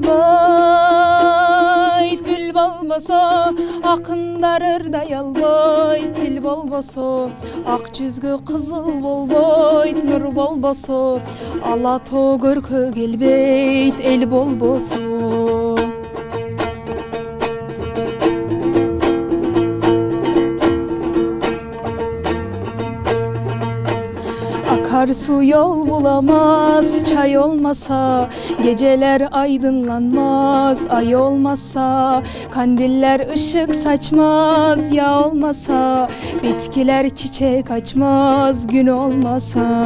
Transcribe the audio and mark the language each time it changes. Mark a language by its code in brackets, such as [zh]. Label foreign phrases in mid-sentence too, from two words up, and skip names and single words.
[ky] албайт, гүл болбосо акындар ырдай албайт, тил болбосо ак жүзгө кызыл болбойт, нур болбосо ала тоо көркө келбейт, эл болбосо [tr] akar su yol bulamaz, çay olmasa geceler aydınlanmaz, ay olmasa kandiller ışık saçmaz, yağ olmasa bitkiler çiçek açmaz, gün olmasa